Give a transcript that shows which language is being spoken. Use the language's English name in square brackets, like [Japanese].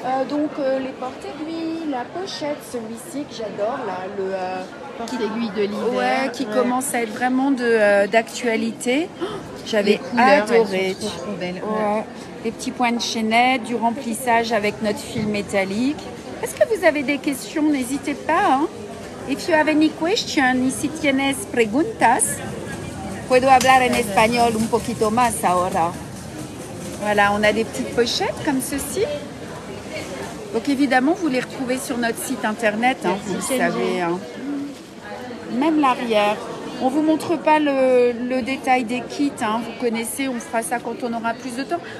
[French] Donc les porte-aiguilles, la pochette, celui-ci que j'adore, là, le porte-aiguille de l'hiver. Ouais, qui commence à être vraiment d'actualité. J'avais adoré. Trop belles. Ouais. Des petits points de chaînette, du remplissage avec notre fil métallique. Est-ce que vous avez des questions? N'hésitez pas. Hein. [English] If you have any question, [Spanish] y si tienes preguntas, puedo hablar en español un poquito más ahora. [French] Voilà, on a des petites pochettes comme ceci. Donc évidemment, vous les retrouvez sur notre site internet, hein, vous le savez. Hein. Même l'arrière. On vous montre pas le détail des kits, hein. Vous connaissez, on fera ça quand on aura plus de temps.